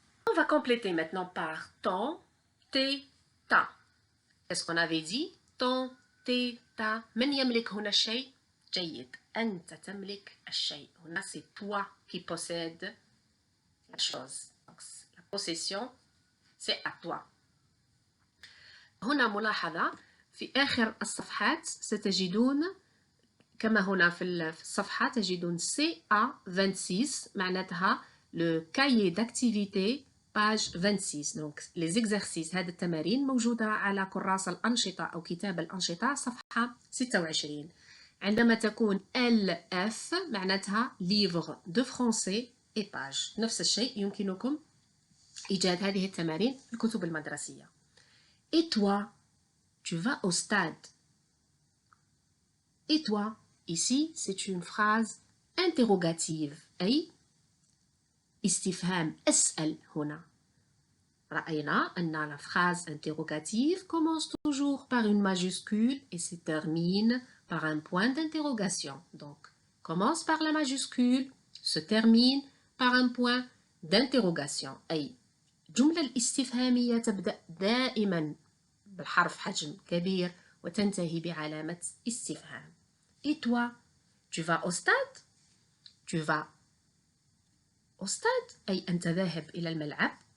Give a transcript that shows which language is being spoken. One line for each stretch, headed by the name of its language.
French: On va compléter maintenant par ton, tes, ta. Qu'est-ce qu'on avait dit? ton, tes, ta.
Arabic: من يملك هنا الشيء؟ جيد. أنت تملك الشيء.
French: هنا c'est toi qui possède la chose. Donc, la possession, c'est à toi.
Arabic: هنا ملاحظة في آخر الصفحات ستجدون كما هنا في الصفحة تجدون CA26 معناتها
French: le cahier d'activité page 26. donc les exercices
Arabic: هذه التمارين موجودة على كراس الأنشطة أو كتاب الأنشطة صفحة 26. عندما تكون LF معناتها
French: livre de français et page.
Arabic: نفس الشيء يمكنكم إيجاد هذه التمارين في الكتب المدرسية.
French: Et toi, tu vas au stade. Et toi, ici, c'est une phrase interrogative.
Arabic: أي استفهام أسأل هنا. رأينا أن
French: la phrase interrogative commence toujours par une majuscule et se termine par un point d'interrogation. Donc, commence par la majuscule, se termine par un point d'interrogation.
Arabic: أي الجملة الاستفهامية تبدأ دائما بالحرف حجم كبير وتنتهي بعلامة استفهام.
French: Et toi, tu vas au stade? Tu vas au stade
Arabic: أي أنت ذاهب إلى الملعب.